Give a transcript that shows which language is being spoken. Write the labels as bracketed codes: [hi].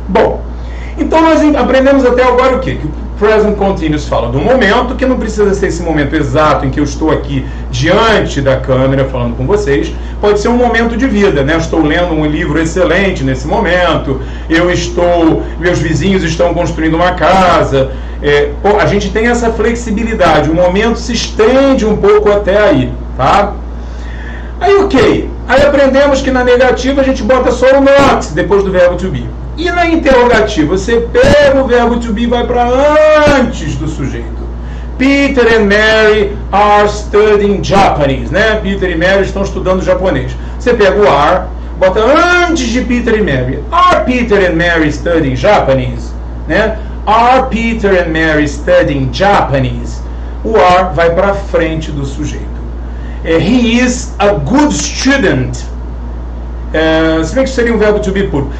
[pt] Bom, então nós aprendemos até agora o quê? Que o Present Continuous fala do momento, que não precisa ser esse momento exato em que eu estou aqui diante da câmera falando com vocês, pode ser um momento de vida, né? Eu estou lendo um livro excelente nesse momento, meus vizinhos estão construindo uma casa, a gente tem essa flexibilidade, o momento se estende um pouco até aí, tá? Aí ok, aí aprendemos que na negativa a gente bota só o not depois do verbo to be. E na interrogativa, você pega o verbo to be e vai para antes do sujeito. [en] Peter and Mary are studying Japanese, né? [pt] Peter e Mary estão estudando japonês. Você pega o are, bota antes de Peter e Mary. [en] Are Peter and Mary studying Japanese? Né? Are Peter and Mary studying Japanese? [pt] O are vai para frente do sujeito. [en] He is a good student. [pt] Se bem que seria um verbo to be puro.